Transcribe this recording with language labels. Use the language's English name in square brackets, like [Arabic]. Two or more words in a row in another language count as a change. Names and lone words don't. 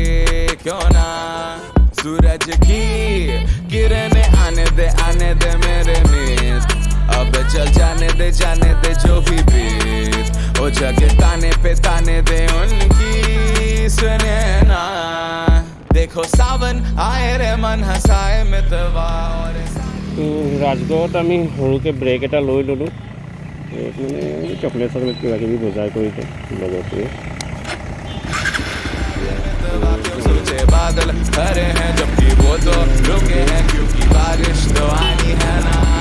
[Hindi] क्यों ना सूरज की किरणें आने दे मेरे मीत। अब चल जाने दे जो भी बीत। ओ जगे ताने पे ताने दे उनकी, सुने ना। देखो सावन आए रे मन हंसाए मितवा, और [Assamese] ৰাজগড়ত আমি সৰুকৈ ব্ৰেক এটা লৈ ল'লোঁ। মানে চকলেট কিবা কিবি বজাৰ কৰিছে লগৰটোৱে। [Hindi] सोचे बादल हरे हैं जबकि वो तो रुके हैं, क्योंकि बारिश तो आनी है ना।